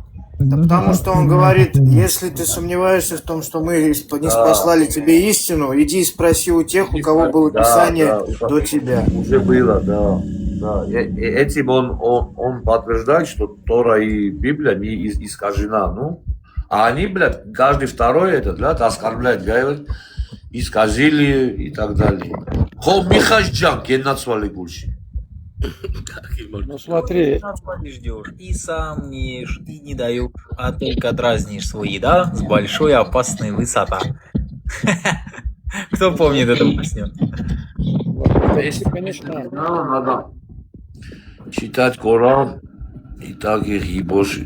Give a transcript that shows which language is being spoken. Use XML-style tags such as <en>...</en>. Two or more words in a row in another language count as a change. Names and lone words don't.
<ru>Да потому что он говорит, если ты сомневаешься в том, что мы не спаслали тебе истину, иди и спроси у тех, у кого было Писание до тебя. Уже было, да. Да. Этим он подтверждает, что Тора и Библия не искажена. Ну, а они, блядь, каждый второй это, блядь, оскорбляет, говорит, исказили и так далее. Хо Михаджан, кеннацвали гульши. Ну смотри, ждешь, и сам не ешь, и не даешь, а только дразнишь свои, да, с большой опасной высота. Кто помнит эту песню? если, конечно, Да, надо читать Коран и так их ебошить.</ru>